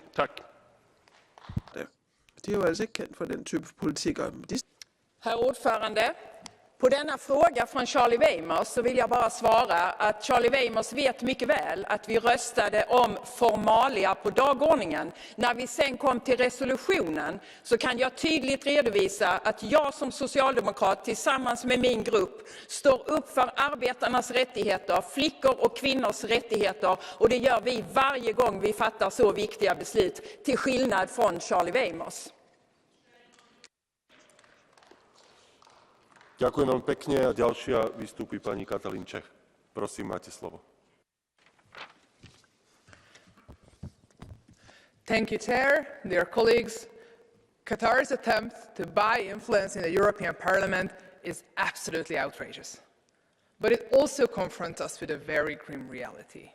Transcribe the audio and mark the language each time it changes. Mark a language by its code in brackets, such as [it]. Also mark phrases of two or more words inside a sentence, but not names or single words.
[sv] Tack. Det är ju alltså inte känt för den typen av politik. Herr ordförande, på denna fråga från Charlie Weimers så vill jag bara svara att Charlie Weimers vet mycket väl att vi röstade om formalia på dagordningen. När vi sen kom till resolutionen så kan jag tydligt redovisa att jag som socialdemokrat tillsammans med min grupp står upp för arbetarnas rättigheter, flickor och kvinnors rättigheter, och det gör vi varje gång vi fattar så viktiga beslut, till skillnad från Charlie Weimers. [sk] Ďakujem vám pekne a ďalšia vystúpi pani Katalín Čech. Prosím, máte slovo. [en] Thank you, Chair. Dear colleagues, Qatar's attempt to buy influence in the European Parliament is absolutely outrageous. But it also confronts us with a very grim reality.